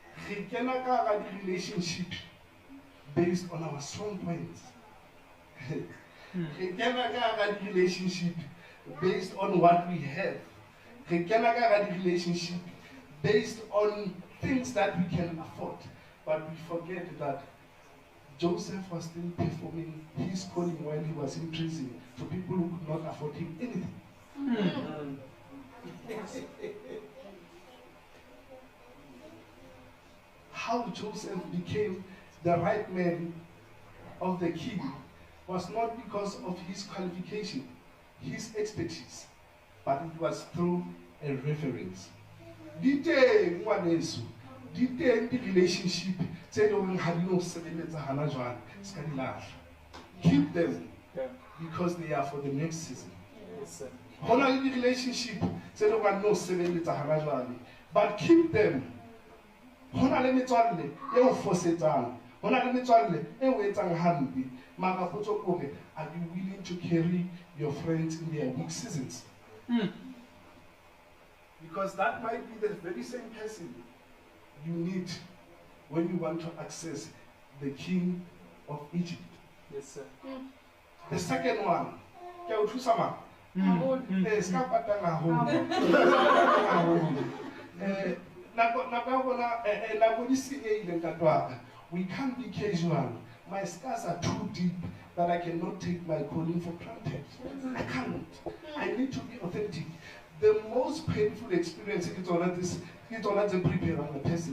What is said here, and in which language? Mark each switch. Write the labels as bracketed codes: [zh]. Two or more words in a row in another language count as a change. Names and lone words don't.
[st] Re kena ka hara [en] relationship based on our strong points. [st] Re kena ka hara [en] relationship based on what we have. [st] Re kena ka hara [en] relationship based on things that we can afford. But we forget that Joseph was still performing his calling while he was in prison to people who could not afford him anything. How Joseph became the right man of the king was not because of his qualification, his expertise, but it was through a reference. [st] Diteng ngwaneso, diteng di relationship tse leng ha di no sebeletsa hana jwale ska di lahla. [en] Keep them because they are for the next season. [st] Hona le di relationship tse leng ha no sebeletsa hana jwale, [en] but keep them. [st] Hona le metswalle e o fosetsang, hona le metswalle e o etsang hampe. Mara potso kore, [en] are you willing to carry your friends in their weak seasons? Because that might be the very same person you need when you want to access the king of Egypt. Yes, sir. The second one, [st] ke o thusa ma? Ska patanga ho. [en] We can't be casual. My scars are too deep that I cannot take my calling for granted. I can't. I need to be authentic. The most painful experience is already preparing a person.